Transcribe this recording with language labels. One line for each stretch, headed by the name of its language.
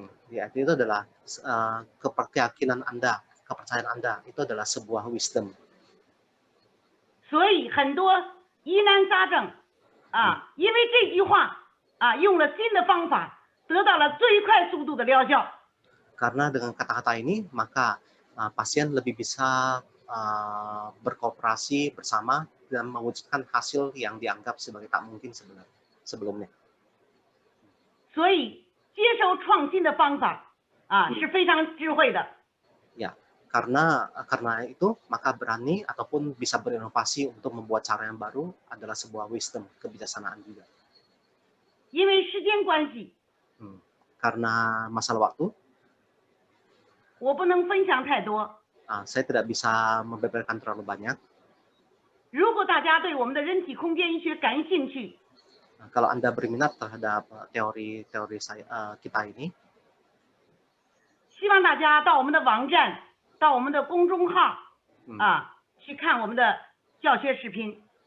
Indonesian: Ya, itu adalah kepercayaan Anda, kepercayaan Anda itu adalah sebuah wisdom.
Chinese: 所以很多疑难杂症因为这句话用了新的方法。得到了最快速度的疗效。
Indonesian: Karena dengan kata-kata ini, maka pasien lebih bisa berkooperasi bersama dan mewujudkan hasil yang dianggap sebagai tak mungkin sebelumnya.
Chinese: 所以接受创新的方法是非常智慧的。
Indonesian: Ya, Karena itu, maka berani ataupun bisa berinovasi untuk membuat cara yang baru adalah sebuah wisdom, kebijaksanaan juga.
Chinese: 因为时间关系，
Indonesian: Karena masalah waktu,
Chinese: 我不能分享太多。
Indonesian: saya tidak bisa membeberkan terlalu banyak.
Chinese: 如果大家对我们的人体空间医学感兴趣，
Indonesian: Kalau Anda berminat terhadap teori kita ini,
Chinese: 希望大家到我们的网站、到我们的公众号去看我们的教学视频。